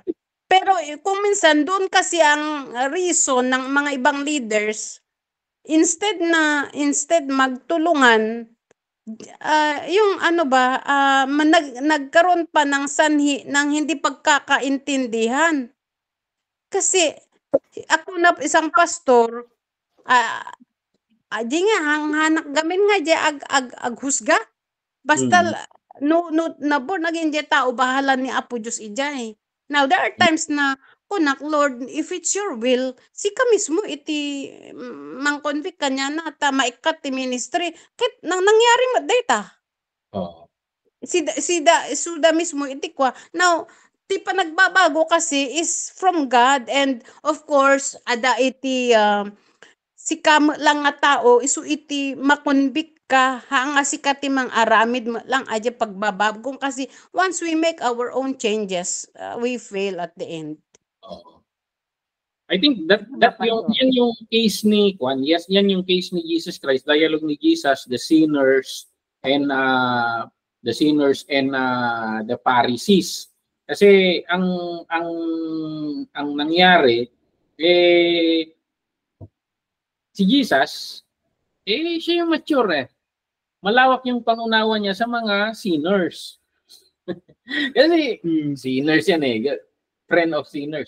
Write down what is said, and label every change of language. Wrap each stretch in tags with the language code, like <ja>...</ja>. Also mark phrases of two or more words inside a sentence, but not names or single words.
<tl>Pero kung minsan doon kasi ang reason ng mga ibang leaders, instead magtulungan, yung nagkaroon pa ng sanhi ng hindi pagkakaintindihan. Kasi ako na isang pastor,</tl> <ilo>di nga hanak gamin nga di aghusga. Basta na</ilo> <en>born again</en> <ilo>di tao bahala ni Apo Diyos ijay.</ilo> <en>Now there are times</en> <ilo>na kunak,</ilo> <en>Lord, if it's your will,</en> <ilo>sika mismo iti mang-convict kanya na ta maikat ti ministry. Kahit nangyari data. Suda mismo iti kwa.</ilo> <en>Now,</en> <ilo>ti pa nagbabago kasi</ilo> <en>is from God and of course,</en> <ilo>ada iti sikam lang nga tao, isu iti makonvict ka, hanga sikati mang aramid lang aja pagbabagong kasi</ilo> <en>once we make our own changes, we fail at the end. I think that</en> <tl>yan yung</tl> <en>case ni Juan.</en> <tl>Yes, yan yung case ni Jesus Christ. Dialogue ni Jesus,</tl> <en>the sinners and the Pharisees.</en> <tl>Kasi ang nangyari si Jesus siya yung mature Malawak yung pangunawa niya sa mga sinners. Kasi sinners yan</tl> <en>friend of sinners.</en>